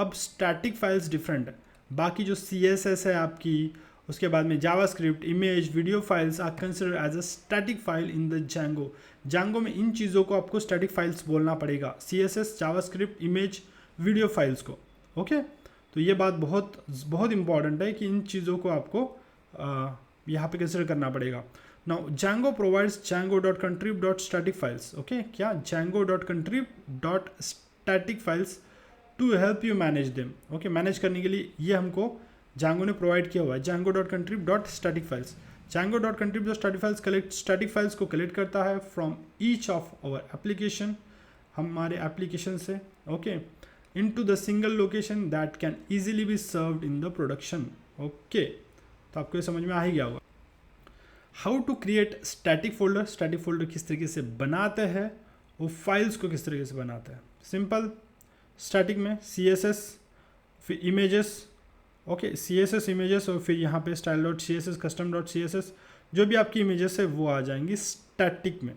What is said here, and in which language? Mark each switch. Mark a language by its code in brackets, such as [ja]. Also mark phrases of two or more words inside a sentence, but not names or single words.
[hi] अब [en] static files different [hi] है, बाकी जो CSS है आपकी, उसके बाद में जावास्क्रिप्ट, इमेज, [en] video files are consider as a static file in the Django [hi] में इन चीज़ों को आपको [en] static files [hi] बोलना पड़ेगा, CSS, जावास्क्रिप्ट, इमेज, [en] video files [hi] को। ओके, तो ये बात बहुत बहुत इंपॉर्टेंट है कि इन चीज़ों को आपको यहाँ पे कंसिडर करना पड़ेगा। [en] नाउ Django provides django.contrib.static files। ओके, क्या django.contrib.static files to help you manage them। ओके, [hi] मैनेज करने के लिए ये हमको Django ने प्रोवाइड किया हुआ है, django.contrib.static files। django.contrib.static files [en] collect static files [hi] को कलेक्ट करता है [en] from each of our application, [hi] हमारे एप्लीकेशन से। [en] ओके, into the single location that can easily be served in the production। ओके, [hi] तो आपको ये समझ में आ ही गया होगा। [en] how to create static folder, static folder [hi] किस तरीके से बनाते हैं, वो फाइल्स को किस तरीके से बनाते हैं। सिंपल, स्टैटिक में CSS, फिर इमेजेस, ओके, [en] CSS images [hi] और फिर यहाँ पे [en] style dot CSS, custom dot CSS, [hi] जो भी आपकी इमेजेस है वो आ जाएंगी स्टैटिक में.